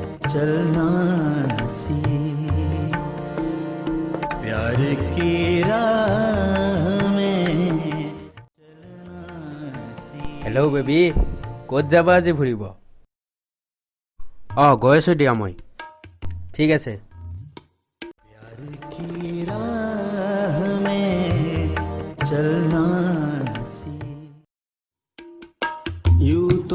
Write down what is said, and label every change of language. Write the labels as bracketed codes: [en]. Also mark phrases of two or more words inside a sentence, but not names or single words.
[hi] चलना सीख प्यार की राह में [as] হেল্ল' বেবী ক'ত যাবা আজি ফুৰিব অঁ গৈ আছোঁ দিয়া মই ঠিক আছে [hi] की राह में चलना सीख यूं तो